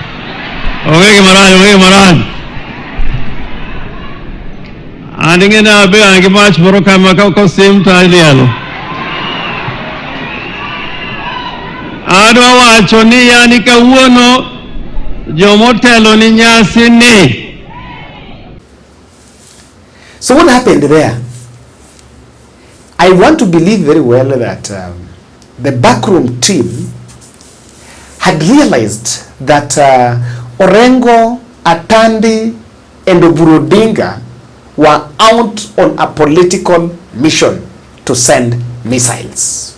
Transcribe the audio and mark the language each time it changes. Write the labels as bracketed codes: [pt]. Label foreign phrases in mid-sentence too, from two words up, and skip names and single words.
[luo] An ing'e abe an gi mach moro kama kosim ta ilielo. Adwa wacho ni yani kawuono jomotelo ni nyasi ni. [en] So what happened there? I want to believe very well that the backroom team had realized that Orengo, Atandi, and Oburu Odinga were out on a political mission to send missiles.